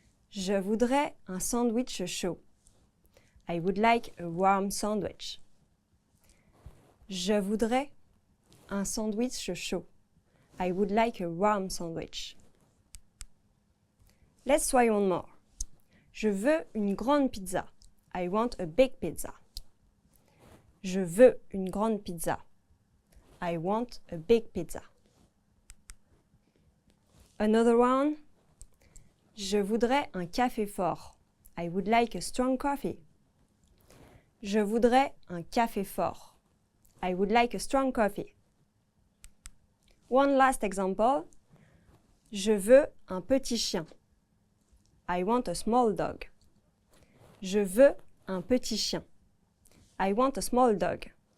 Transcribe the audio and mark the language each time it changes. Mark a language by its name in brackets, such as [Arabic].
[French] Je voudrais un sandwich chaud. [English] I would like a warm sandwich. [French] Je voudrais un sandwich chaud. [English] I would like a warm sandwich. Let's try one more. [French] Je veux une grande pizza. [English] I want a big pizza. [French] Je veux une grande pizza. [English] I want a big pizza. Another one. [French] Je voudrais un café fort. [English] I would like a strong coffee. [French] Je voudrais un café fort. [English] I would like a strong coffee. One last example. [French] Je veux un petit chien. [English] I want a small dog. [French] Je veux un petit chien. [English] I want a small dog.